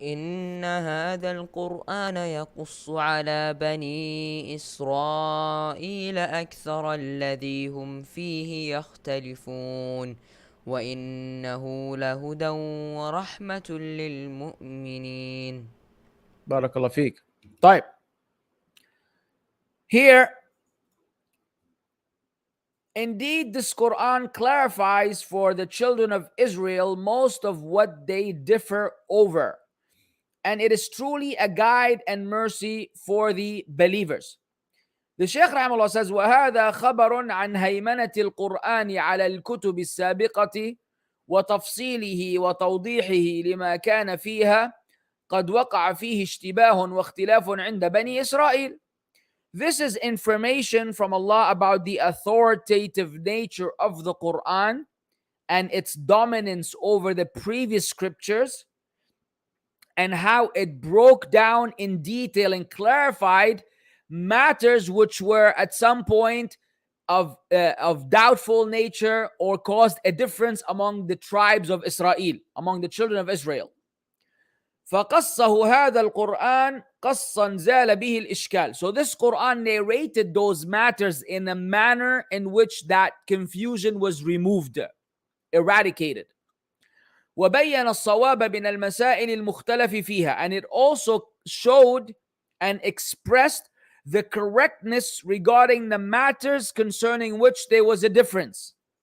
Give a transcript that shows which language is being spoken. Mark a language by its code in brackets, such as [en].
[ar] إن هذا القرآن يقص على بني إسرائيل أكثر الذي هم فيه يختلفون وإنه لهدى ورحمة للمؤمنين. بارك الله فيك. [en] طيب, here, indeed, this Quran clarifies for the children of Israel most of what they differ over, and it is truly a guide and mercy for the believers. The Shaykh Rahimahullah says, [ar] وَهَذَا خَبَرٌ عَنْ هَيْمَنَةِ الْقُرْآنِ عَلَى الْكُتُبِ السَّابِقَةِ وَتَفْصِيلِهِ وَتَوْضِيحِهِ لِمَا كَانَ فِيهَا قَدْ وَقَعَ فِيهِ اشْتِبَاهٌ وَاخْتِلَافٌ عِنْدَ بَنِي إِسْرَائِيلِ. [en] This is information from Allah about the authoritative nature of the Quran and its dominance over the previous scriptures, and how it broke down in detail and clarified matters which were at some point of doubtful nature or caused a difference among the tribes of Israel, among the children of Israel. [ar] فقصه هذا القرآن قصا زال به الإشكال. [en] So this Quran narrated those matters in a manner in which that confusion was removed, eradicated. [ar] وبين الصواب من المسائل المختلف فيها, [en] and it also showed and expressed the correctness regarding the matters concerning which there was a difference.